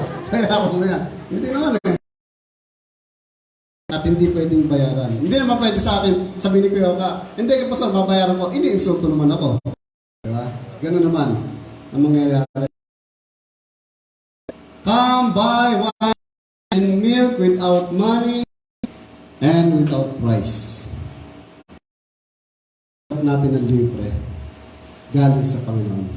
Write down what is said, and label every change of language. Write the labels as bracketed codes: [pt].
[tl] Bayaran mo yan. Hindi naman eh. At hindi pwedeng bayaran. Hindi naman pwede sa akin, sabi ni Kuya Oka, hindi ka pa sa babayaran ko, ini-insulto naman ako. Diba? Ganun naman ang mangyayari. [en] Come buy wine and milk without money and without price. [tl] Natin ang libre galing sa Panginoon.